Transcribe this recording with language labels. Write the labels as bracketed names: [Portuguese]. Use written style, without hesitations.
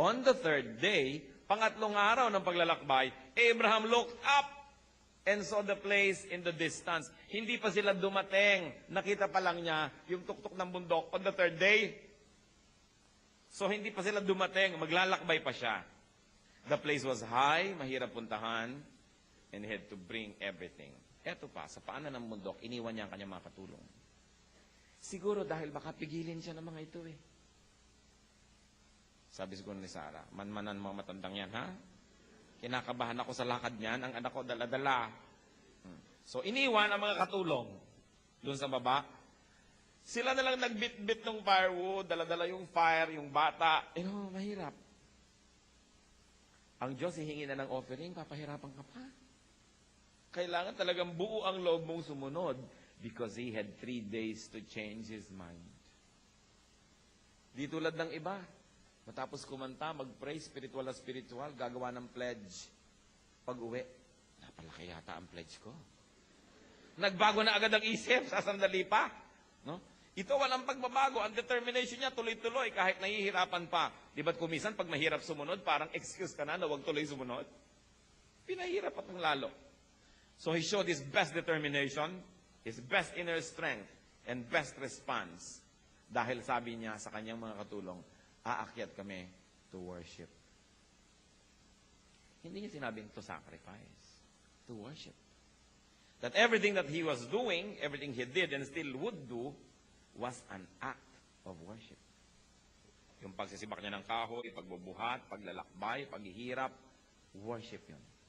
[English] On the third day, [Filipino] pangatlong araw ng paglalakbay, [English] Abraham looked up and saw the place in the distance. [Filipino] Hindi pa sila dumating. Nakita pa lang niya yung tuktok ng bundok [English] on the third day. [Filipino] So hindi pa sila dumating. Maglalakbay pa siya. [English] The place was high, [Filipino] mahirap puntahan, [English] and he had to bring everything. [Filipino] Eto pa, sa paanan ng bundok, iniwan niya ang kanyang mga katulong. Siguro dahil baka pigilin siya ng mga ito eh. Sabi siguro ni Sarah, manmanan mga matandang yan, ha? Kinakabahan ako sa lakad niyan, ang anak ko dala-dala. So, iniwan ang mga katulong doon sa baba. Sila na lang nagbit-bit ng firewood, dala-dala yung fire, yung bata. Mahirap. Ang Diyos hihingi na ng offering, papahirapan ka pa. Kailangan talagang buo ang loob mong sumunod [English] because he had 3 days to change his mind. [Filipino] Di tulad ng iba. Matapos kumanta, mag-pray, spiritual na spiritual, gagawa ng pledge. Pag-uwi, napalaki yata ang pledge ko. Nagbago na agad ang isip sa sandali pa. No? Ito walang pagbabago. Ang determination niya tuloy-tuloy kahit nahihirapan pa. Di ba't kumisan pag mahirap sumunod, parang excuse ka na huwag tuloy sumunod? Pinahirap at ng lalo. [English] So he showed his best determination, his best inner strength, and best response. [Filipino] Dahil sabi niya sa kanyang mga katulong, aakyat kami [English] to worship. [Filipino] Hindi niya sinabing [English] to sacrifice, to worship. That everything that he was doing, everything he did and still would do, was an act of worship. [Filipino] Yung pagsisibak niya ng kahoy, pagbubuhat, paglalakbay, paghihirap, worship yun.